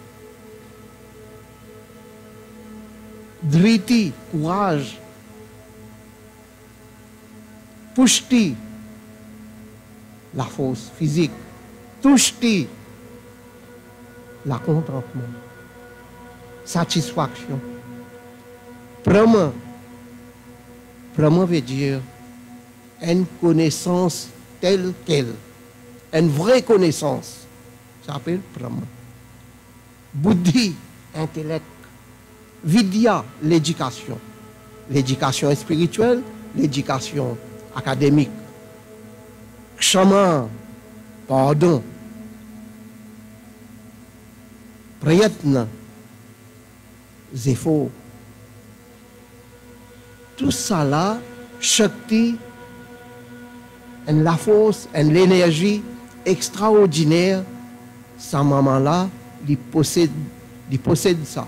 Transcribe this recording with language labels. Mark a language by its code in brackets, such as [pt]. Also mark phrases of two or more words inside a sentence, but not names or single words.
[fr] driti, courage, pushti, la force physique, tushti, la contentement, satisfaction. Brahma, Brahma veut dire une connaissance telle qu'elle, une vraie connaissance. Ça s'appelle Brahma. Buddhi, intellect. Vidya, l'éducation. L'éducation spirituelle, l'éducation académique. Kshama, pardon. Prayatna, efforts. Tout ça là, Shakti, et la force, et l'énergie extraordinaire, sa maman là, il possède ça.